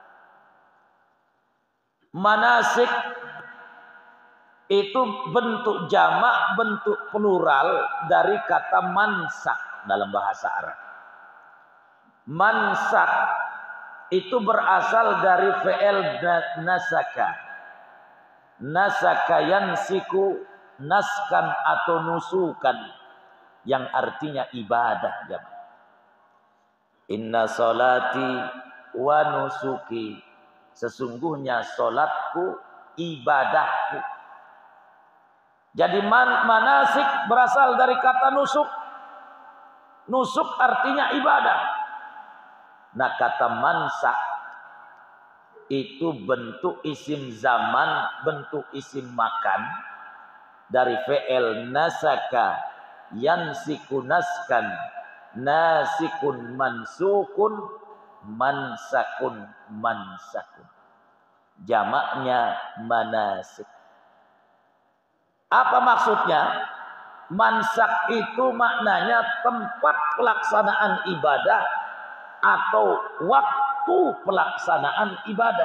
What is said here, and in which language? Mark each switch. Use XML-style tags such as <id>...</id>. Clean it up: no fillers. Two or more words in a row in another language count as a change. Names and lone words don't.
<id>Manasik itu bentuk jamak, bentuk plural dari kata mansak dalam bahasa Arab. Mansak itu berasal dari fi'il nasaka.</id> <ar>نسك ينسك نسكا</ar> <id>atau nusukan, yang artinya ibadah.</id> <ar>إن صلاتي ونسكي,</ar> <id>sesungguhnya solatku, ibadahku. Jadi manasik berasal dari kata nusuk. Nusuk artinya ibadah. Nah, kata mansak itu bentuk isim zaman, bentuk isim makan dari fi'il</id> <ar>نسك ينسك نسكا ناسك منسوك منسك منسك.</ar> <id>Jamaknya manasik. Apa maksudnya? Mansak itu maknanya tempat pelaksanaan ibadah atau waktu pelaksanaan ibadah.</id>